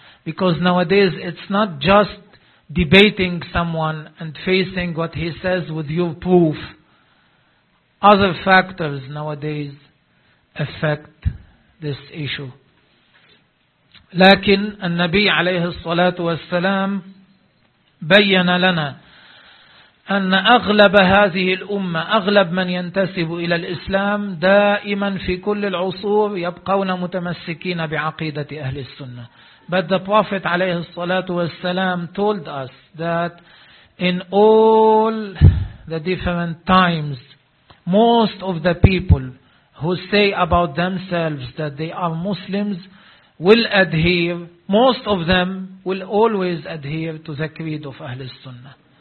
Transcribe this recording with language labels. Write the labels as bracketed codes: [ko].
[en] Because nowadays it's not just debating someone and facing what he says with your proof. Other factors nowadays affect this issue. [ar] لكن النبي عليه الصلاة والسلام بين لنا أن أغلب هذه الأمة, أغلب من ينتسب إلى الإسلام دائما في كل العصور يبقون متمسكين بعقيدة أهل السنة. [en] But the Prophet [ar] عليه الصلاة والسلام [en] told us that in all the different times, most of the people who say about themselves that they are Muslims will adhere, most of them will always adhere to the creed of Ahlul Sunnah.